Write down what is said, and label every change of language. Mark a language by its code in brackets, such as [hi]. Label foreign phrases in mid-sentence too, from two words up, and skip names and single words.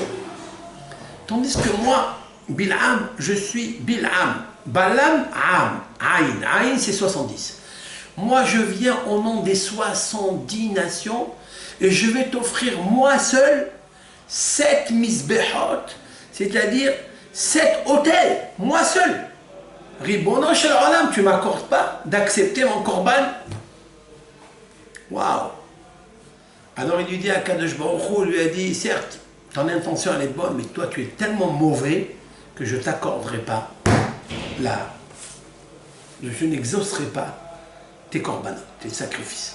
[fr] Tandis que moi, Bil'am, je suis Bil'am. Balam, Am, Aïn. Aïn, c'est 70. Moi, je viens au nom des 70 nations et je vais t'offrir moi seul 7 misbehot, c'est-à-dire 7 hôtels, moi seul. [he] ריבונו של עולם, [fr] tu ne m'accordes pas d'accepter mon korban? Waouh! Alors il lui dit à [he] קדוש ברוך הוא, [fr] lui a dit, certes, ton intention elle est bonne, mais toi tu es tellement mauvais que je ne t'accorderai pas je n'exaucerai pas tes korbanot, tes sacrifices.